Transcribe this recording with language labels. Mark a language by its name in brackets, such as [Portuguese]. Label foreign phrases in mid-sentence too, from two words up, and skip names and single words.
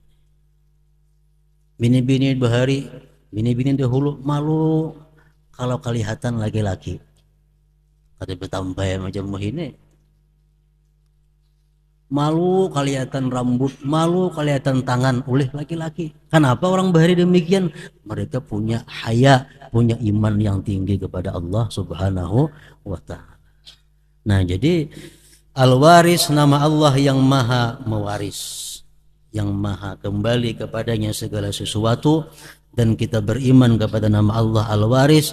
[Banjar] Bini-bini bahari, [Indonesian] bini-bini dahulu malu kalau kelihatan laki-laki. Kada bertambah macam ini. Malu kelihatan rambut, malu kelihatan tangan oleh laki-laki. Kenapa orang bahari demikian? Mereka punya haya, punya iman yang tinggi kepada Allah [Arabic] سبحانه وتعالى. [Indonesian] Nah, jadi Al-Waris nama Allah yang maha mewaris, yang maha kembali kepadanya segala sesuatu, dan kita beriman kepada nama Allah Al-Waris.